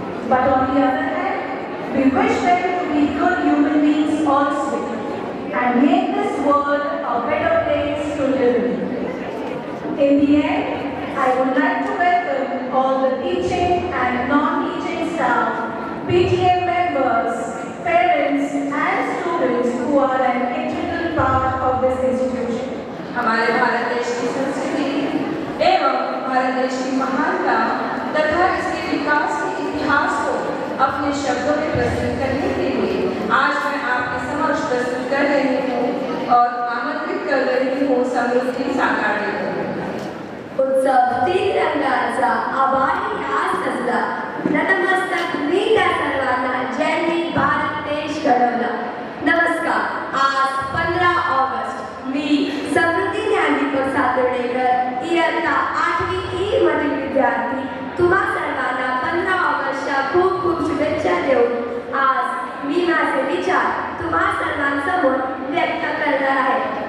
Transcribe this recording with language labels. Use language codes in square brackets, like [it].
[en] But on the other hand, we wish them to be good human beings also and make this world a better place to live in. In the end, I would like to welcome all the teaching and non-teaching staff, PTA members, parents and students who are an integral part of this institution. [hi] हमारे भारत देश की संस्कृति एवं भारत देश की महानता तथा इसके विकास के इतिहास को अपने शब्दों में प्रस्तुत करने के लिए आज मैं आपके समक्ष प्रस्तुत कर रही हूँ और आमंत्रित कर रही हूँ समृद्धि साकारणे को। [mr] उत्सव तीन रंगाचा आभारी आज सजला, नतमस्तक मी त्या सर्वांना ज्यांनी भारत देश घडवला. नमस्कार. आज 15 ऑगस्ट मी समृद्धी ज्ञानदीपक सातोडेकर इयत्ता 8वी ई मधील विद्यार्थी तुम्हा सर्वांना 15 ऑगस्टच्या खूप खूप शुभेच्छा देऊन आज मी माझे विचार तुम्हा सर्वांसमोर व्यक्त करणार आहे.